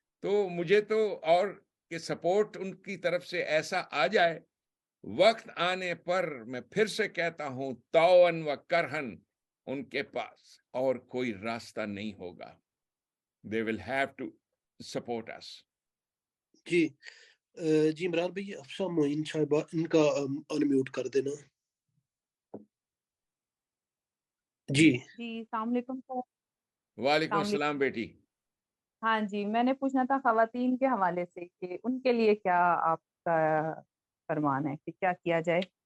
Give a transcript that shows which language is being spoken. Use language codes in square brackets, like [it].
[ur] تو مجھے تو اور کہ سپورٹ ان کی طرف سے ایسا آ جائے, وقت آنے پر میں پھر سے کہتا ہوں, طوعاً و کرہن ان کے پاس اور کوئی راستہ نہیں ہوگا. [en] They will have to support us. [ur] جی جی عمران بھائی, افسا معین صاحبہ ان کا ان میوٹ کر دینا. جی جی السلام علیکم سر. وعلیکم السلام علیکم. السلام بیٹی. ہاں جی, میں نے پوچھنا تھا خواتین کے حوالے سے کہ ان کے لیے کیا آپ کا فرمان ہے کہ کیا کیا جائے؟